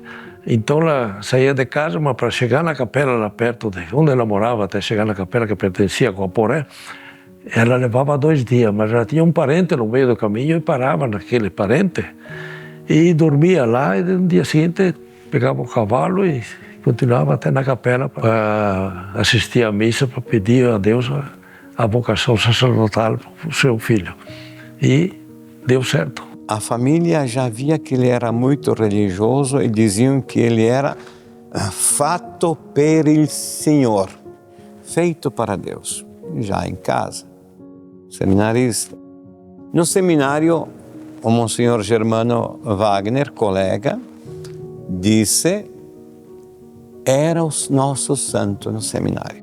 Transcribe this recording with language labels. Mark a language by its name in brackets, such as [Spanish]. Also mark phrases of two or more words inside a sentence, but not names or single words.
[Portuguese] Então ela saía de casa, mas para chegar na capela lá perto de onde ela morava, até chegar na capela que pertencia a Guaporé, ela levava 2 dias, mas ela tinha um parente no meio do caminho e parava naquele parente e dormia lá, e no dia seguinte pegava o cavalo e continuava até na capela para assistir à missa, para pedir a Deus a vocação sacerdotal para o seu filho. E deu certo. A família já via que ele era muito religioso e diziam que ele era [Italian] fatto per il [Portuguese] Senhor, feito para Deus, já em casa, seminarista. No seminário, o Monsenhor Germano Wagner, colega, disse: era o nosso santo no seminário.